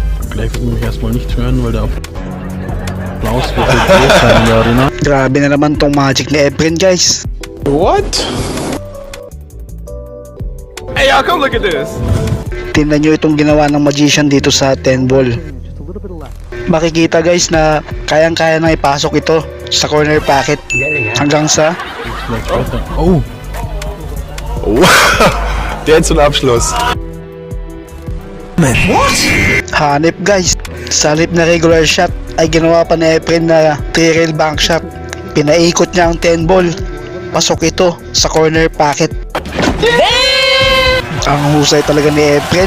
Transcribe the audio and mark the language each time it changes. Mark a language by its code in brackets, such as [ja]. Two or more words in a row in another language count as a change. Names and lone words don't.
[de] Gleich wird mich erstmal nichts hören, weil der Applaus wird so groß sein in der Arena. [tl] Grabe na naman tong magic ni Efren, guys. [en] What? Hey y'all, come look at this. [tl] Tingnan nyo itong ginawa ng magician dito sa 10 ball. Makikita guys na kayang-kaya na ipasok ito sa [en] corner pocket [tl] hanggang sa [de] Vielleicht weiter. Oh! Der hat so einen Abschluss. [tl] hanip guys. Sa halip na [en] regular shot [tl] ay ginawa pa ni Efren na [en] 3-rail bank shot. [tl] Pinaikot niya ang 10 ball. Pasok ito sa [en] corner pocket. [tl] Ang husay talaga ni Efren.